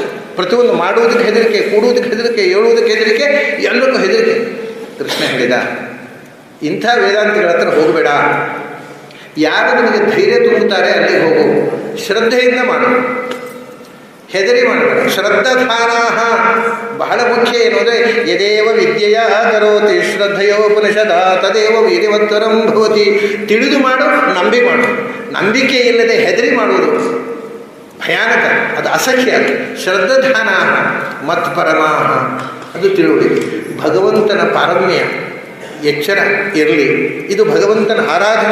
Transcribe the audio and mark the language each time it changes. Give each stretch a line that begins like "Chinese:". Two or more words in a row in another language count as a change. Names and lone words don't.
Kannada: ಪ್ರತಿಯೊಂದು ಮಾಡುವುದಕ್ಕೆ ಹೆದರಿಕೆ, ಕೂಡುವುದಕ್ಕೆ ಹೆದರಿಕೆ, ಹೇಳುವುದಕ್ಕೆ ಹೆದರಿಕೆ, ಎಲ್ಲಕ್ಕೂ ಹೆದರಿಕೆ. ಕೃಷ್ಣ ಹೇಳಿದ, ಇಂಥ ವೇದಾಂತಿಗಳ ಹತ್ರ ಹೋಗಬೇಡ. ಯಾರು ನಿಮಗೆ ಧೈರ್ಯ ತುಂಬುತ್ತಾರೆ ಅಲ್ಲಿಗೆ ಹೋಗು, ಶ್ರದ್ಧೆಯಿಂದ ಮಾಡು, ಹೆದರಿ ಮಾಡಬೇಡ.
Sanskrit: ಶ್ರದ್ಧಾಧಾನಾಹ
Kannada: ಬಹಳ ಮುಖ್ಯ. ಏನು ಅಂದರೆ
Sanskrit: ಯದೇವ ವಿದ್ಯೆಯ ಕರೋತಿ ಶ್ರದ್ಧೆಯೋಪನಿಷದ ತದೇವ ವೀರ್ಯವತ್ತರಂ ಭವತಿ.
Kannada: ತಿಳಿದು ಮಾಡು, ನಂಬಿ ಮಾಡು. ನಂಬಿಕೆ ಇಲ್ಲದೆ ಹೆದರಿ ಮಾಡುವುದು ಭಯಾನಕ, ಅದು ಅಸಖ್ಯ.
Sanskrit: ಶ್ರದ್ಧಾಧಾನಾಹ ಮತ್ ಪರಮಾಹ,
Kannada: ಅದು ತಿಳುವಳಿಕೆ. ಭಗವಂತನ ಪಾರಮ್ಯ ಎಚ್ಚರ ಇರಲಿ. ಇದು ಭಗವಂತನ ಆರಾಧನೆ.